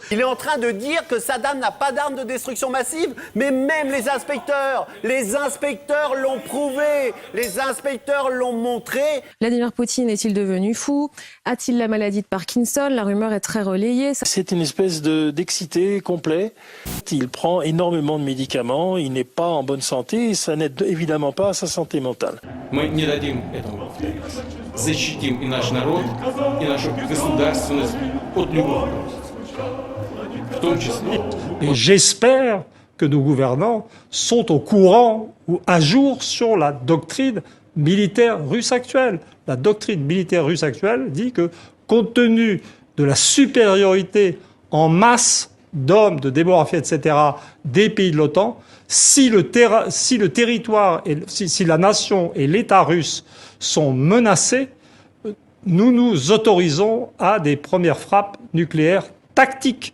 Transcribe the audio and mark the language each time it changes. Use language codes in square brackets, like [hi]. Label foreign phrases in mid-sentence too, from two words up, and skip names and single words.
[fr] Il est en train de dire que Saddam n'a pas d'armes de destruction massive, mais même les inspecteurs l'ont prouvé, les inspecteurs l'ont montré. Vladimir Poutine est-il devenu fou? A-t-il la maladie de Parkinson? La rumeur est très relayée. C'est une espèce d'excité complet. Il prend énormément de médicaments, il n'est pas en bonne santé et ça n'aide évidemment pas à sa santé mentale. [ru] Мы не дадим этому повториться. Защитим и наш народ, и нашу государственность от любого в том числе. [fr] Et j'espère que nos gouvernants sont au courant ou à jour sur la doctrine militaire russe actuelle. La doctrine militaire russe actuelle dit que, compte tenu de la supériorité en masse d'hommes, de démographie, etc., des pays de l'OTAN, si le territoire, si la nation et l'État russe sont menacés, nous nous autorisons à des premières frappes nucléaires tactiques.